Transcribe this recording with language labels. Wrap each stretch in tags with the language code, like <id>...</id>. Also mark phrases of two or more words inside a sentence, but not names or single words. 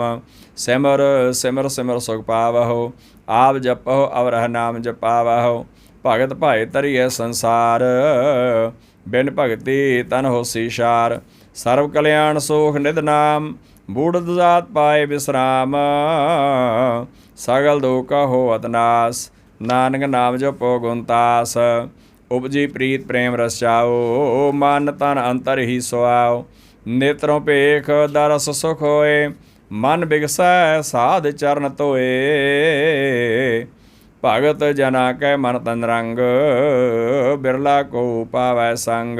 <pa>ਸਿਮਰ ਸਿਮਰ ਸਿਮਰ ਸੁਖ ਪਾਵਹੁ, ਆਪ ਜਪੋ ਅਵਰਹ ਨਾਮ ਜਪਾਵਹੁ। ਭਗਤ ਭਾਏ ਤਰੀਐ ਸੰਸਾਰ, ਬਿਨ ਭਗਤੀ ਤਨ ਹੋਸੀ ਸ਼ਾਰ। ਸਰਬ ਕਲਿਆਣ ਸੁਖ ਨਿਧ ਨਾਮ, ਬੂੜਦ ਜਾਤ ਪਾਏ ਵਿਸਰਾਮ। ਸਗਲ ਦੁਖ ਹੋਵਤ ਨਾਸ, नानक नाम जपो गुणतास। उपजी प्रीत प्रेम रचाओ, मन तन अंतर ही सुआओ। नेत्रों पेख दरस सुख होए, मन बिगसै साध चरण तोए। भगत जना कै मन तन रंग, बिरला को पावै संग।</pa>